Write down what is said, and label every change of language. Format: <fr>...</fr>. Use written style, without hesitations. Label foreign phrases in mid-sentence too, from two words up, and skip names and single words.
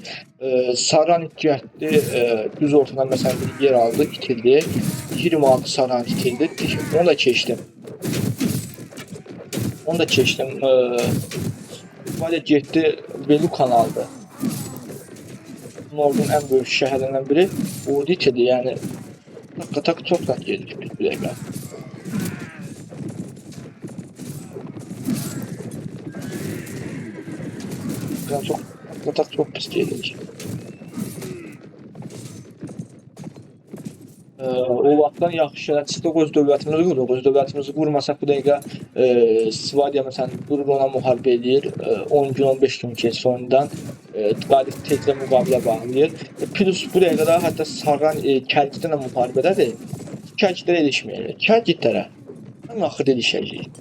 <az>Saran getdi, düz ortadan məsələn bir yer aldı, itirdi. 26 Saran itirdi. Onu da keçdim. Onu da keçdim. Svadia getdi, Velukan aldı. Nordun ən böyük şəhərlərindən biri. Ordu itirdi, yəni tak çok rahat geldik bir dəqiqə.</az> <tr>Yani çok pis geldik.</tr> <az>O vaxtdan yaxşı şeylər çıxdı, öz dövlətimizi qururuq. Öz dövlətimizi qurmasaq bu dəqiqə Svadia məsələn durur ona müharibə eləyir. 10 gün, 15 gün keçir ondan qalib tezlə müqavilə bağlayır. Plus bu dəqiqədə hətta Sarran Kəlgitlə müharibədədir. Kəlgitlərə ilişməyəcək. Kəlgitlərə ən axırda ilişəcək.</az>